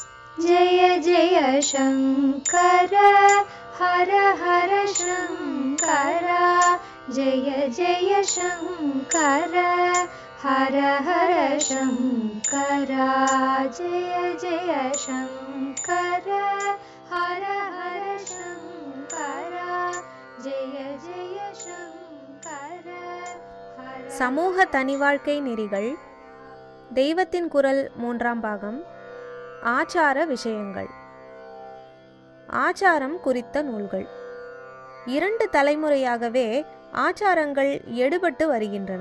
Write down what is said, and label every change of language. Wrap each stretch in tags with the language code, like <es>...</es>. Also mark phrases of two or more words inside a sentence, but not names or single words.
<sa>जय जय शंकर हर हर शंकर जय जय शंकर हर हर शंकर जय जय शंकर हर हर शंकर जय जय शंकर</sa> <ta>சமூக தனிவாழ்க்கை நெறிகள் தெய்வத்தின் குரல் 3ஆம் பாகம். ஆச்சார விஷயங்கள். ஆச்சாரம் குறித்த நூல்கள். 2 தலைமுறையாகவே ஆச்சாரங்கள் எடுபட்டு வருகின்றன.</ta>